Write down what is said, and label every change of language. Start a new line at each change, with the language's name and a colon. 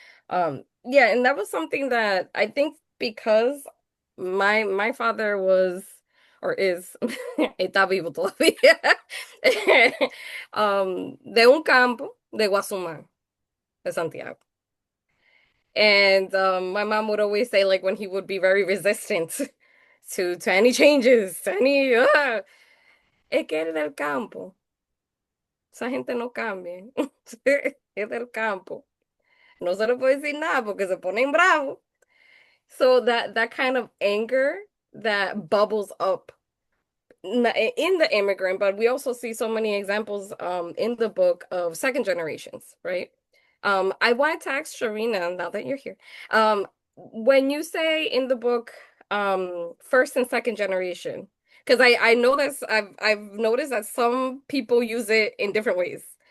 English: Yeah, and that was something that I think because my father was or is
Spanish: está vivo todavía de un campo de Guasumán, de Santiago.
English: And my mom would always say like when he would be very resistant to any changes, to any
Spanish: es que eres del campo. Esa gente no cambia. Es del campo. No se le puede decir nada porque se ponen bravos.
English: So that kind of anger that bubbles up in the immigrant, but we also see so many examples in the book of second generations, right? I wanted to ask Sharina, now that you're here, when you say in the book first and second generation, because I know that I've noticed that some people use it in different ways.